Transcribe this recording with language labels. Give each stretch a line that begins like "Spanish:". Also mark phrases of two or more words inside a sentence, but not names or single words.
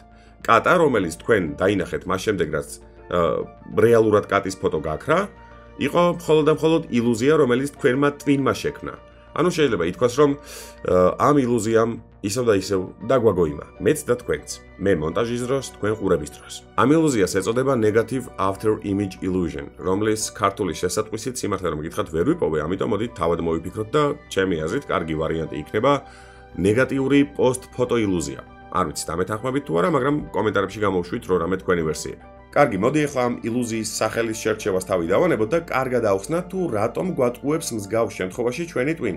Georgian: კატა, რომელიც თქვენ დაინახეთ მას შემდეგ, რაც რეალურად კატის ფოტო გაქრა, იყო მხოლოდ და მხოლოდ ილუზია, რომელიც თქვენმა ტვინმა შექმნა. ანუ შეიძლება ითქვას, რომ ამ ილუზიამ ისევ და ისევ დაგვაგოიმა, მეც და თქვენც. მე მონტაჟის დროს, თქვენ ყურების დროს. ამ ილუზიას ეწოდება
English: negative after image illusion,
Georgian: რომლის ქართული შესატყვისით სიმართლე რომ გითხრათ ვერ ვიპოვე, ამიტომ მოდით თავად მოვიფიქროთ და ჩემი აზრით კარგი ვარიანტი იქნება ნეგატიური post-photo ილუზია. არ ვიცი დამეთანხმებით თუ არა, მაგრამ კომენტარებში გამოვშვით რო რამე თქვენი ვერსიები. კარგი, მოდი ახლა ამ ილუზიის სახელის შერჩევას თავი დავანებოთ და კარგად ავხსნათ თუ რატომ გვატყუებს მსგავს შემთხვევაში ჩვენი ტვინი.